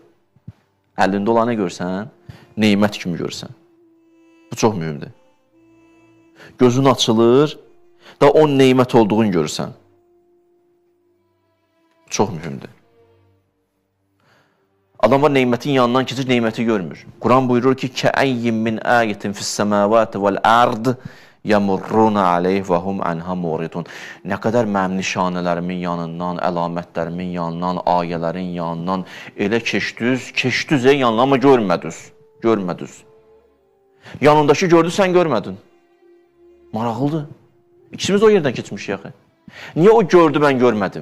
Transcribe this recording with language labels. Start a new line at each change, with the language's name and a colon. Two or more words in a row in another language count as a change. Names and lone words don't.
Azerbaijani: Əlində olanı görsən, neymət kimi görsən. Bu çox mühümdür. Gözün açılır da o neymət olduğunu görürsən. Çox mühümdür. Adam var, neymətin yanından keçir, neyməti görmür. Quran buyurur ki,
Arabic: كَأَيِّمْ مِنْ آيَةٍ فِي السَّمَاوَاتِ وَالْأَرْضِ يَمُرُّونَ عَلَيْهِ وَهُمْ عَنْهَا مُعْرِضُونَ.
Azerbaijani: Nə qədər mənim nişanələrimin yanından, əlamətlərimin yanından, ayələrin yanından elə keçdiniz yanına, amma görmədiniz. Yanındakı gördü, sən görmədin. Maraqlıdır. İkimiz o yerdən keçmişik yaxı. Niyə o gördü, mən görmədim?